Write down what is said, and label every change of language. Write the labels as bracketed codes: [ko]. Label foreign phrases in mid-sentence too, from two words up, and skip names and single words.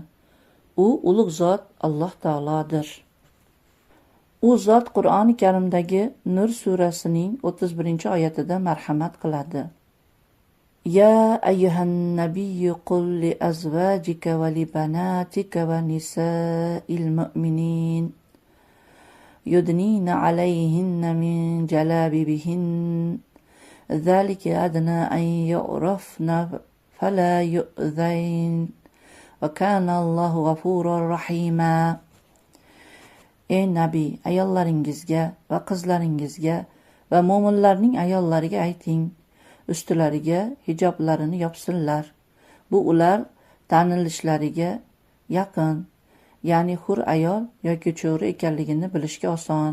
[uz] U ulug' zot Alloh taolodir. U zot Qur'oni Karimdagi Nur surasining 31-oyatida marhamat qiladi. [ar] يا أيها النبي قل لأزواجك ولبناتك ونساء المؤمنين يدنين عليهن من جلابيبهن ذلك أدنى أن يعرفن فلا يؤذين وكان الله غفورا رحيما. [uz] Ey nabiy, ayollaringizga va qizlaringizga va mo'minlarning ayollariga ayting, ustilariga hijoblarini yopsinlar. Bu ular tanilishlariga yaqin, ya'ni hur ayol yoki cho'ri ekanligini bilishga oson.